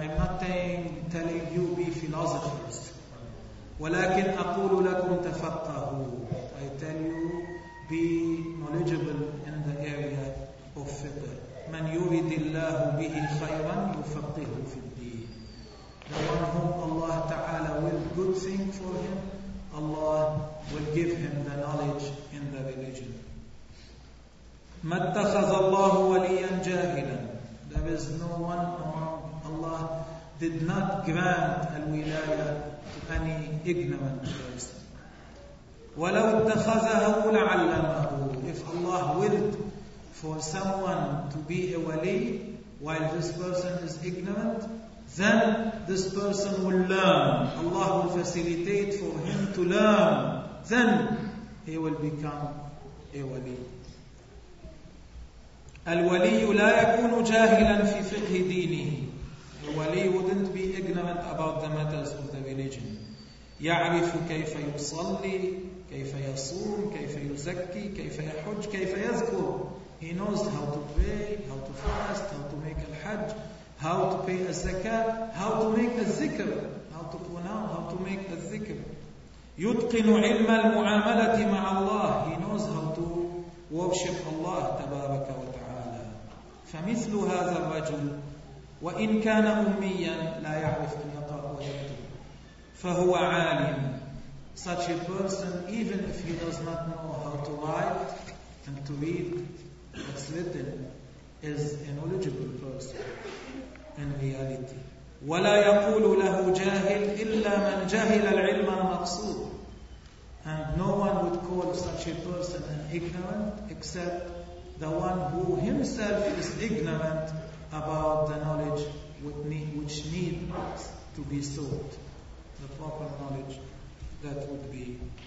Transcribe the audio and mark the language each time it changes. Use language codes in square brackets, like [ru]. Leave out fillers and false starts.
[en] I'm not telling you be philosophers. [ar] ولكن أقول لكم تفقهوا. [en] I tell you be knowledgeable in the area of fiqh. [ar] من يريد الله به خيرا يفقهه في الدين. [en] The one whom Allah Ta'ala will good thing for him, Allah will give him the knowledge in the religion. [ar] ما اتخذ الله وليا جاهلا. [en] There is no one among Allah did not grant الولاية to any ignorant person. [ar] ولو اتخذه لعلمه. [en] If Allah willed for someone to be a wali while this person is ignorant, then this person will learn. Allah will facilitate for him to learn. Then he will become a wali. [ar] الولي لا يكون جاهلا في فقه دينه. [en] The wali wouldn't be ignorant about the matters of the religion. [ar] يعرف كيف يصلي, كيف يصوم, كيف يزكي, كيف يحج, كيف يذكر. [en] He knows how to pray, how to fast, how to make al-hajj, how to pay a zakah, how to make a zikr, how to pronounce, how to make a zikr. [ar] يتقن علم المعاملة مع الله. [en] He knows how to worship Allah [ar] تبارك وتعالى. فمثل هذا الرجل وإن كان أميا لا يعرف القرآن ويكتب فهو عالم. [en] Such a person, even if he does not know how to write and to read what's written, is a knowledgeable person. In reality, [ar] ولا يقول له جاهل إلا من جهل العلم المقصود. [en] And no one would call such a person an ignorant except the one who himself is ignorant about the knowledge which needs to be sought, the proper knowledge that would be.